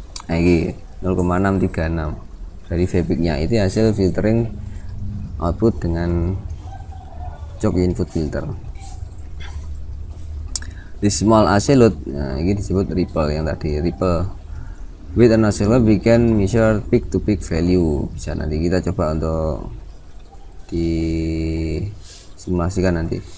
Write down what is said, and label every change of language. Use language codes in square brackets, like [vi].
[id] Nah, ini 0,636 dari V peak nya, itu hasil filtering output dengan jok input filter. Di small AC load, nah, ini disebut ripple. Yang tadi [en] ripple with an oscillator we can measure peak to peak value. [id] Bisa nanti kita coba untuk disimulasikan nanti.